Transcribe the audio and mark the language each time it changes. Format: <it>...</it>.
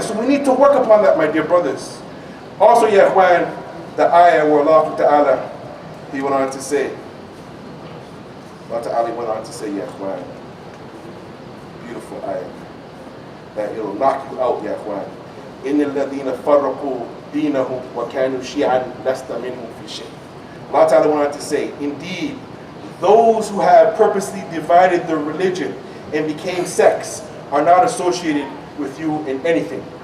<en>So we need to work upon that, my dear brothers. Also, ya ikhwan, the ayah where Allah Ta'ala, He went on to say, Allah Ta'ala went on to say, ya ikhwan, beautiful ayah, that it'll knock you out, ya ikhwan.</en> <ar>إِنَّ الَّذِينَ فَرَّقُوا دينهم وكانوا شيعا لست منهم في شيء.</ar> <en>Allah Ta'ala wanted to say, indeed, those who have purposely divided their religion and became sects are not associated with you in anything.</en>